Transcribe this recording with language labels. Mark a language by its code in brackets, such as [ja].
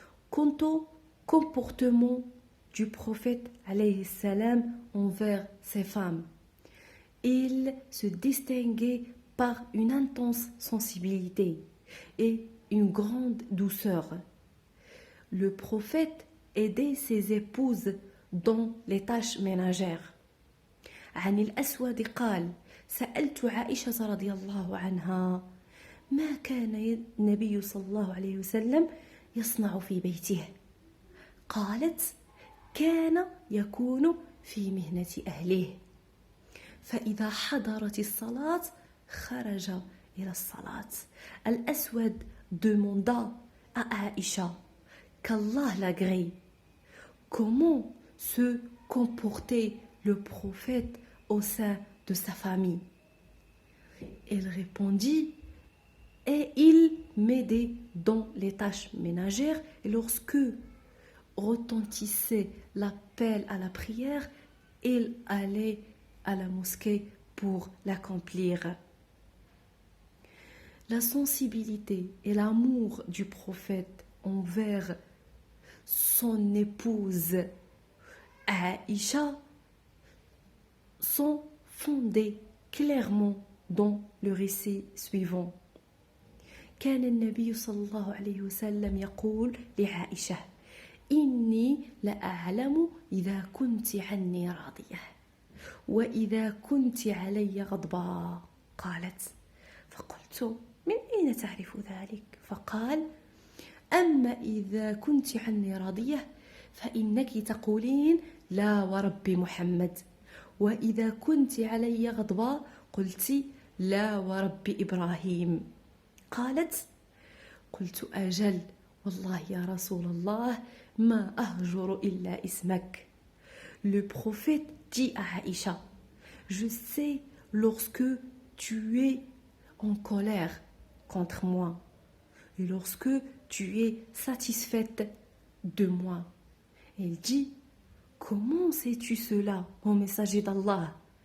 [fr] Quant au comportement du prophète alayhi salam envers ses femmes, il se distinguait par une intense sensibilité et une grande douceur. Le prophète aidait ses épouses dans les tâches ménagères. [ar] عن الأسود قال: سألت عائشة رضي الله عنها ما كان النبي صلى الله عليه وسلم يصنع في بيته؟ قالت: كان يكون في مهنة أهله، فإذا حضرت الصلاة خرج إلى الصلاة. [fr] الأسود demanda à Aïcha, qu'Allah l'agrée, comment se comportait le prophète au sein de sa famille. Elle répondit: et il m'aidait dans les tâches ménagères, et lorsque retentissait l'appel à la prière, il allait à la mosquée pour l'accomplir. La sensibilité et l'amour du prophète envers son épouse Aïcha sont fondés clairement dans le récit suivant. [ar] كان النبي صلى الله عليه وسلم يقول لعائشة: إني لأعلم إذا كنت عني راضية وإذا كنت علي غضبا. قالت: فقلت: من أين تعرف ذلك؟ فقال: أما إذا كنت عني راضية فإنك تقولين لا ورب محمد، وإذا كنت علي غضبا قلت لا ورب إبراهيم. قالت: قلت: أجل والله يا رسول الله ما أهجر إلا اسمك. [fr] Le prophète dit à Aïcha: je sais lorsque tu es en colère contre moi et lorsque tu es satisfaite de moi. Elle dit: comment sais-tu cela, ô messager d'Allah?